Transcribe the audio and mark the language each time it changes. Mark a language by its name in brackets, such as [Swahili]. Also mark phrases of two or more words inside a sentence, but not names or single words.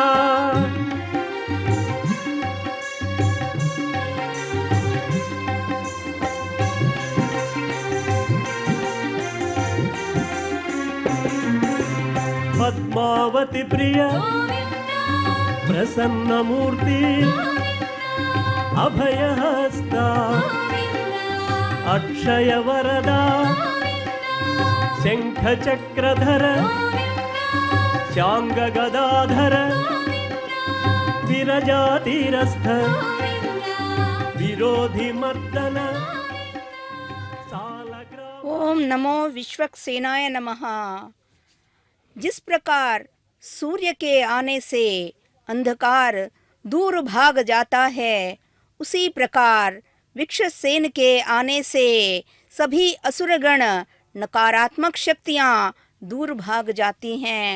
[Sanskrit] పద్మావతి ప్రియ ప్రసన్నమూర్తి అభయహస్త అక్షయ వరద శంఖ చక్రధర శాంగ గదాధర విరజాతిరస్థ విరోధి మర్దన सालग्राम ओम नमो विश्वक्सेनाय नमः। [Hindi] जिस प्रकार सूर्य के आने से अंधकार दूर भाग जाता है, उसी प्रकार विक्षसेन के आने से सभी असुरगण नकारात्मक शक्तियां दूर भाग जाती हैं।